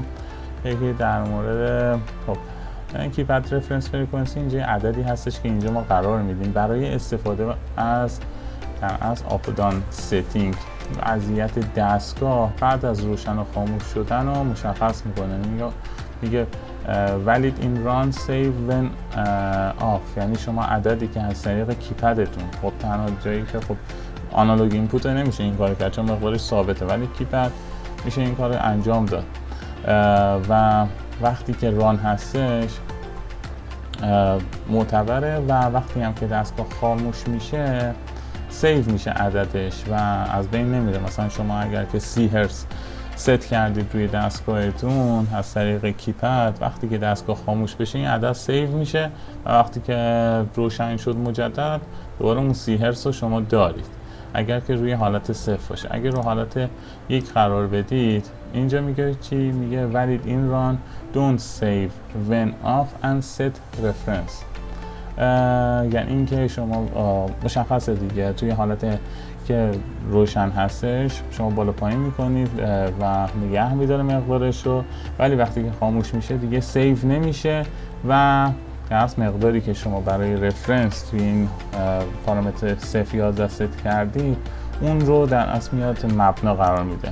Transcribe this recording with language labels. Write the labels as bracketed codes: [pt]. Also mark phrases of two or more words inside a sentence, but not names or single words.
[fa] یکی در مورد خب [en] keypad reference [fa] فرکانسی، اینجا عددی هستش که اینجا ما قرار میدیم برای استفاده از در از [en] up down setting. [fa] وضعیت دستگاه بعد از روشن و خاموش شدن رو مشخص میکنه. [en] میگه valid in run save when off، [fa] یعنی شما عددی که از طریق کیپدتون، خب تنها جایی که خب [en] analog input [fa] نمیشه این کار کرد چون مقدارش ثابته، ولی کیپد میشه این کار انجام داد. و وقتی که ران هستش معتبره و وقتی هم که دستگاه خاموش میشه سیو میشه عددش و از بین نمیره. مثلا شما اگر که 30 هرتز ست کردید روی دستگاهتون از طریق کیپد، وقتی که دستگاه خاموش بشه این عدد سیو میشه و وقتی که روشن شد مجدد دوباره اون 30 هرتز رو شما دارید. اگر که روی حالت 0 باشه. اگر رو حالت 1 قرار بدید اینجا میگه چی؟ [en] میگه valid in run don't save when off and set reference. [fa] یعنی اینکه شما مشخصه دیگه توی حالت که روشن هستش شما بالا پایین میکنید و نگه میداره مقدارش رو، ولی وقتی که خاموش میشه دیگه سیو نمیشه و از مقداری که شما برای رفرنس توی این پارامتر 011 ست کردید اون رو در اصل میاد مبنا قرار میده.